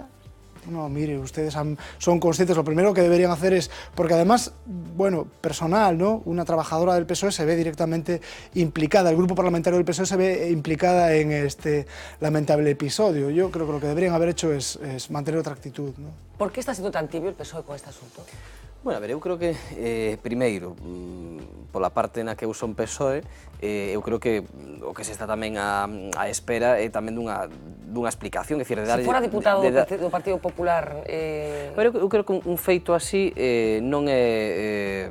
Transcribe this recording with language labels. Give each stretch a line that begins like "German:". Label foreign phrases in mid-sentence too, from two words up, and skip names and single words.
Spanish: No, mire, ustedes son conscientes, lo primero que deberían hacer es, porque además, bueno, personal, ¿no?, una trabajadora del PSOE se ve directamente implicada, el grupo parlamentario del PSOE se ve implicada en este lamentable episodio. Yo creo que lo que deberían haber hecho es mantener otra actitud, ¿no?
Galician: Por que está sendo tan tibio el PSOE con este asunto? Bueno, a ver, eu creo que, primeiro, pola parte na que eu son PSOE, eu creo que o que se está tamén a espera é tamén dunha explicación, é dicir, de darlle... Se fora diputado do Partido Popular... Pero eu creo que un feito así non é...